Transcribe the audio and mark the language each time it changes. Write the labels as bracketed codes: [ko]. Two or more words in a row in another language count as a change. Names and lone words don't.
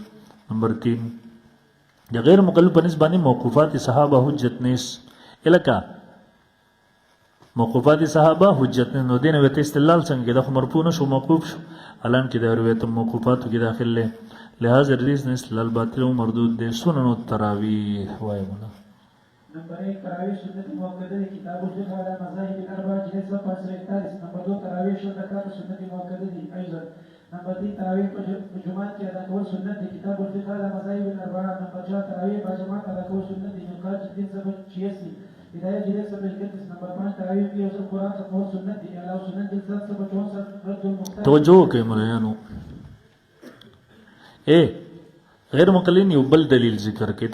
[ps] نمبر 3 د غیر مقلد په نسبت باندې موقوفات صحابه حجت نیس الکا موقوفات صحابه حجت نه نو دینه وته استدلال څنګه د مرفوع نشو موقوف شو الان کې د روایت موقوفات کې داخل له لہذا حدیث نه استدلال باطل او مردود دي. سنن التراویح وایي مولا. نمبر 1 تراویح سنت مؤکده کتاب الفقه على مذاهب الاربعه جلد 141. نمبر 2 تراویح 6 رکعات سنت مؤکده دي ايضا. نمبر 3 تراویح په جمعات کې ادا کول سنت دي کتاب الفقه على مذاهب الاربعه. نمبر 4 تراویح په جماعت ادا کول سنت دي مقاصد 386 هدايه جلد 131. نمبر 5 تراویح په یو قرآن ختمول سنت دي علاوه سنت جلد 764 رد المختار. توجه کوي مولانو غیر مقلدین یو بل دلیل ذکر کوي.